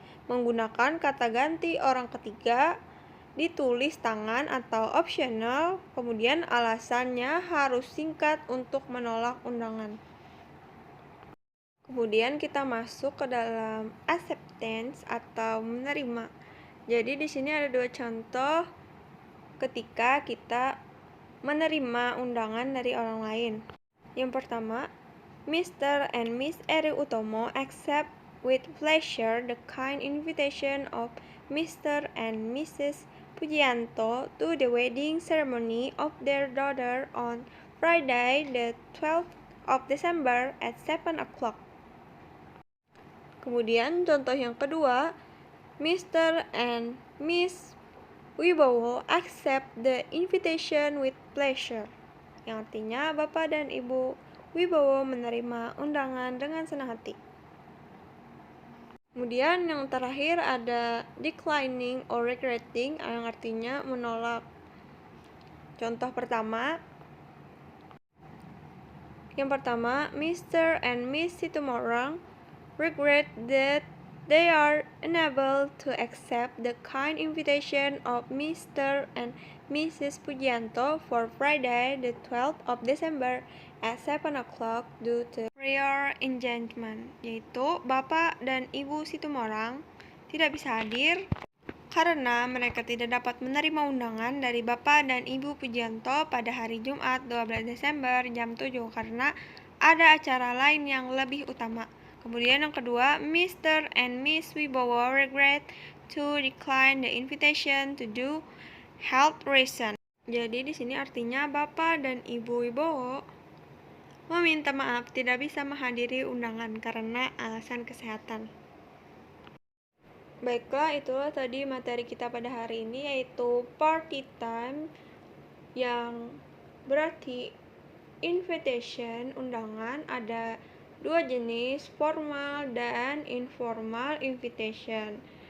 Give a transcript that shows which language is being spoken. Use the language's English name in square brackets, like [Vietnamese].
[Indonesian] Menggunakan kata ganti orang ketiga, ditulis tangan atau optional, kemudian alasannya harus singkat untuk menolak undangan. Kemudian kita masuk ke dalam acceptance atau menerima. Jadi di sini ada dua contoh ketika kita menerima undangan dari orang lain. Yang pertama, Mr. [English] and Miss Eri Utomo accept with pleasure the kind invitation of Mr. and Mrs. Pujianto to the wedding ceremony of their daughter on Friday the 12th of December at 7 o'clock. [Indonesian] Kemudian contoh yang kedua, Mr. [English] and Miss Wibowo accept the invitation with pleasure, [Indonesian] yang artinya Bapak dan Ibu Wibowo menerima undangan dengan senang hati. Kemudian yang terakhir ada [English] declining or regretting, [Indonesian] yang artinya menolak. Contoh pertama, Mr. [English] and Miss Situmorang regret that they are unable to accept the kind invitation of Mr. and Mrs. Pujianto for Friday the 12th of December at 7 o'clock due to prior engagement, [Indonesian] yaitu Bapak dan Ibu Situmorang tidak bisa hadir karena mereka tidak dapat menerima undangan dari Bapak dan Ibu Pujianto pada hari Jumat 12 Desember jam 7 karena ada acara lain yang lebih utama. Kemudian yang kedua, Mr. [English] and Miss Wibowo regret to decline the invitation to do health reason. [Indonesian] Jadi di sini artinya Bapak dan Ibu Wibowo meminta maaf tidak bisa menghadiri undangan karena alasan kesehatan. Baiklah, itulah tadi materi kita pada hari ini, yaitu party time, yang berarti invitation, undangan, ada dua jenis, formal dan informal invitation.